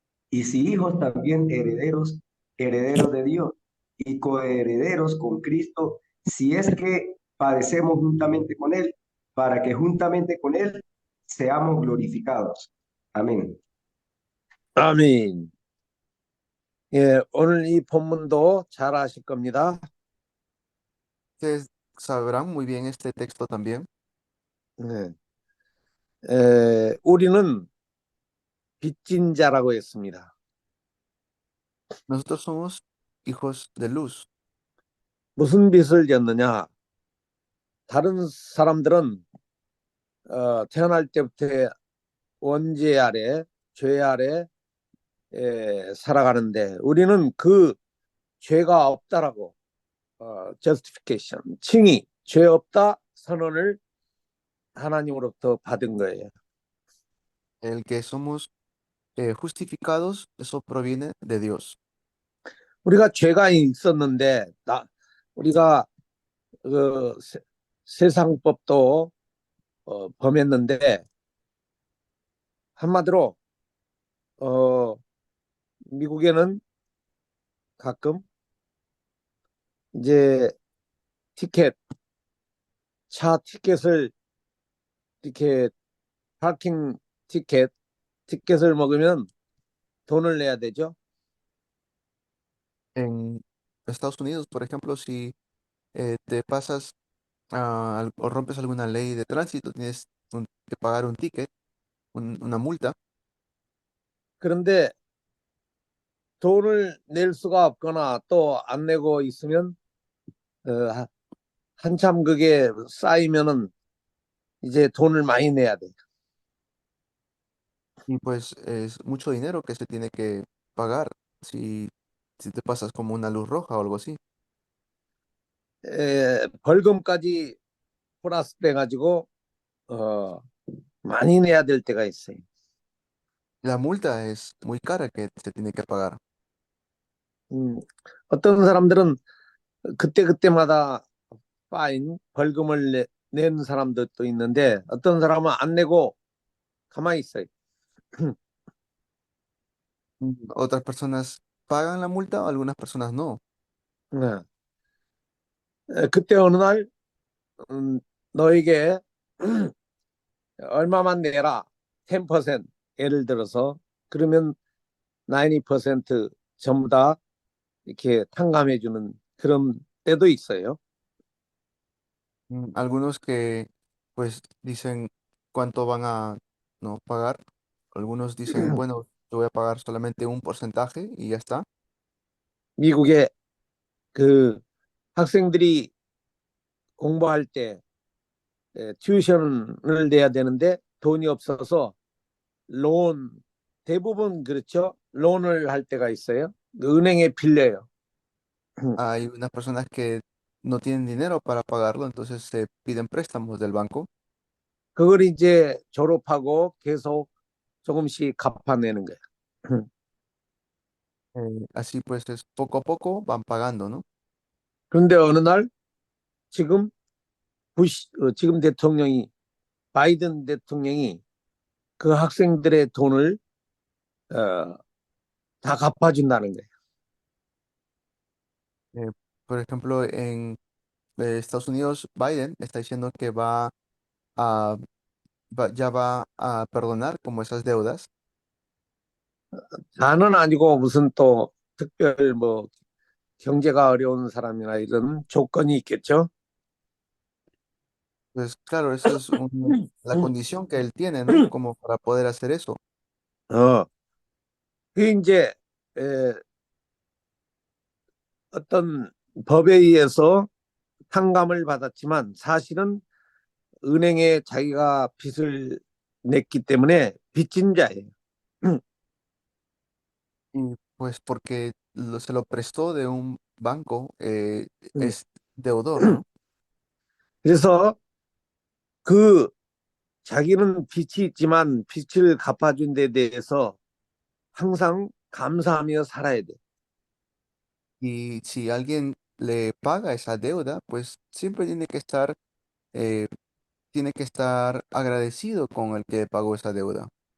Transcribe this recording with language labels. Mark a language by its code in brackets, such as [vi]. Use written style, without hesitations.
[es] Y si hijos, también herederos, herederos de Dios y coherederos con Cristo, si es que padecemos juntamente con Él, para que juntamente con Él seamos glorificados. Amén. [ko] 아멘. 예, 오늘 이 본문도 잘 아실 겁니다. [es] Ustedes sabrán muy bien este texto también. [ko] 네. 우리는 빚진 자라고 했습니다. [es] Nosotros somos hijos de luz. [ko] 무슨 빚을 졌느냐? 다른 사람들은 태어날 때부터 원죄 아래, 죄 아래 살아가는데 우리는 그 죄가 없다라고 justification, 칭의, 죄 없다 선언을 하나님으로부터 받은 거예요. [es] El que somos justificados, eso proviene de Dios. [ko] 우리가 죄가 있었는데 우리가 그 세상법도 범했는데 한마디로 미국에는 가끔 이제 차 티켓을 이렇게 파킹 티켓을 먹으면 돈을 내야 되죠. [es] En Estados Unidos, por ejemplo, si te pasas o rompes alguna ley de tránsito, tienes que pagar un ticket, una multa. [ko] 그런데 돈을 낼 수가 없거나 또 안 내고 있으면 한참 그게 쌓이면은 이제 돈을 많이 내야 돼. [es] Y pues es mucho dinero que se tiene que pagar si te pasas como una luz roja o algo así. [ko] 벌금까지 플러스 돼가지고 많이 내야 될 때가 있어요. [es] La multa es muy cara que se tiene que pagar. [ko] 어떤 사람들은 그때마다 벌금을 낸 사람들도 있는데 어떤 사람은 안 내고 가만히 있어요. [es] Otras personas pagan la multa, algunas personas no. [ko] 그때 어느 날 너에게 얼마만 내라 10% 예를 들어서 그러면 90% 전부 다 이렇게 탕감해 주는 그런 때도 있어요. [es] Algunos que pues dicen cuánto van a no pagar. Algunos dicen, bueno, yo voy a pagar solamente un porcentaje y ya está. [ko] 미국에 그 학생들이 공부할 때 튜이션을 내야 되는데 돈이 없어서 대부분 그렇죠. 론을 할 때가 있어요. 은행에 빌려요. [es] Hay unas personas que no tienen dinero para pagarlo, entonces se piden préstamos del banco. [ko] 그걸 이제 졸업하고 계속 조금씩 갚아내는 거예요. [es] Así pues es poco a poco van pagando, ¿no? [ko] 그런데 어느 날 지금 지금 대통령이 바이든 대통령이 그 학생들의 돈을 어, 다 갚아준다는 거예요. [es] Eh, por ejemplo, en Estados Unidos, Biden está diciendo que a, ya va a perdonar como esas deudas. [ko] 다는 아니고 무슨 또 특별 뭐 경제가 어려운 사람이나 이런 조건이 있겠죠. [es] Pues claro, esa es la condición que él tiene, ¿no? Como para poder hacer eso. [ko] 어, 그 이제 에, 어떤 법에 의해서 탕감을 받았지만 사실은 은행에 자기가 빚을 냈기 때문에 빚진 자예요. [es] Y pues porque se lo prestó de un banco, es deudor, ¿no? [ko] 그래서 그 자기는 빚이 있지만 빚을 갚아준 데 대해서 항상 감사하며 살아야 돼. [es] Y si alguien le paga esa deuda, pues siempre eh, tiene que estar agradecido con el que pagó esa deuda.